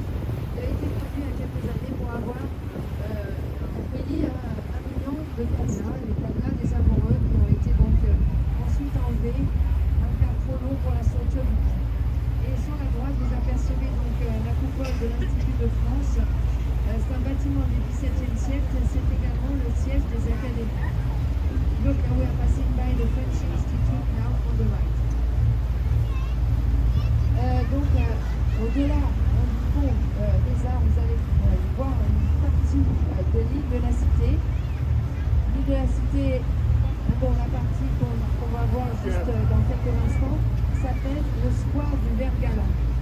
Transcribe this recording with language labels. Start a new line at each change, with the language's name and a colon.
French: Il a été produit il y a quelques années pour avoir accueilli 1 million de cadenas, les cadenas des amoureux qui ont été donc ensuite enlevés, un car trop long pour la structure du pont. Et sur la droite, vous apercevez donc la coupole de l'Institut de France. C'est un bâtiment du XVIIe siècle, c'est également le siège des académies.
English: Look, we are passing by the French Institute now on the right.
French: Donc, au-delà du pont des Arts, vous allez voir une partie de l'île de la Cité. L'île de la Cité, bon, la partie qu'on va voir juste dans quelques instants, s'appelle le square du Vert-Galant.